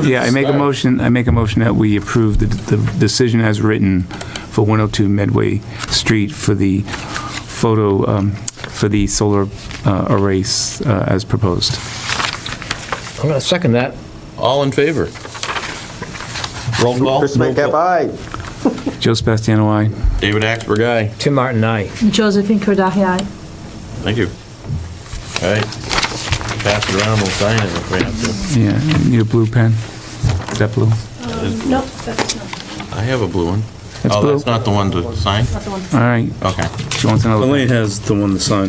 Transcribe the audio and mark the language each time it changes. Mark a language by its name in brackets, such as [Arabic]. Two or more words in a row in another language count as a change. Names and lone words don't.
[English] Yeah, I make a motion that we approve the decision as written for 102 Medway Street for the photo, for the solar arrays as proposed. I'm going to second that. All in favor? Roll call. Chris Metcalf, aye. Joe Sebastiano, aye. David Axberg, aye. Tim Martin, aye. Josephine Kordahi, aye. Thank you. All right, pass it around, we'll sign it if we have to. Yeah, need a blue pen? Is that blue? Nope, that's not. I have a blue one. That's Oh, blue. that's not the one to sign? All right, Okay, she wants another Elaine pen. has the one to sign.